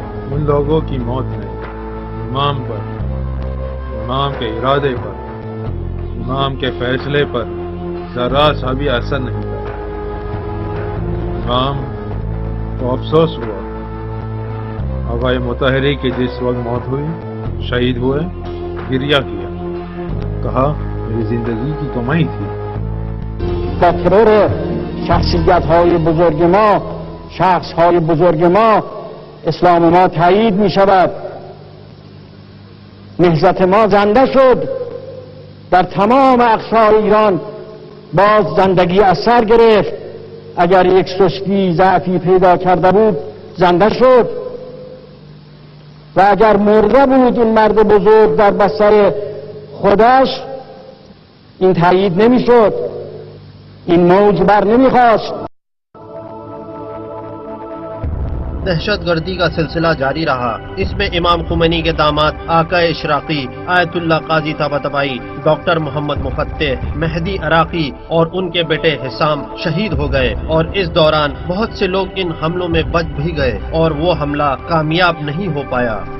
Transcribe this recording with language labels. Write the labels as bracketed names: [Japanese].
[Urdu] لوگوں کی موت نے امام پر، امام کے ارادے پر، امام کے فیصلے پر ذرا سا بھی اثر نہیں کرا۔ امام کو افسوس ہوا۔ آقا مطہری کی جس وقت موت ہوئی، شہید ہوئے، گریہ کیا، کہا میری زندگی کی کمائی تھی۔ [Persian] تقریر شخصیت‌های بزرگ ما، شخص‌های بزرگ ما، اسلام ما تایید می شود. نهضت ما زنده شد، در تمام اقصای ایران باز زندگی از سر گرفت. اگر یک سستی ضعفی پیدا کرده بود زنده شد و اگر مرده بود این مرد بزرگ در بستر خودش این تایید نمی شد، این موج بر نمی خواست. [Urdu] دہشت گردی کا سلسلہ جاری رہا۔ اس میں امام خمینی کے داماد آقا اشراقی، آیت اللہ قاضی طباطبائی، ڈاکٹر محمد مفتح، مہدی عراقی اور ان کے بیٹے حسام شہید ہو گئے، اور اس دوران بہت سے لوگ ان حملوں میں بچ بھی گئے اور وہ حملہ کامیاب نہیں ہو پایا۔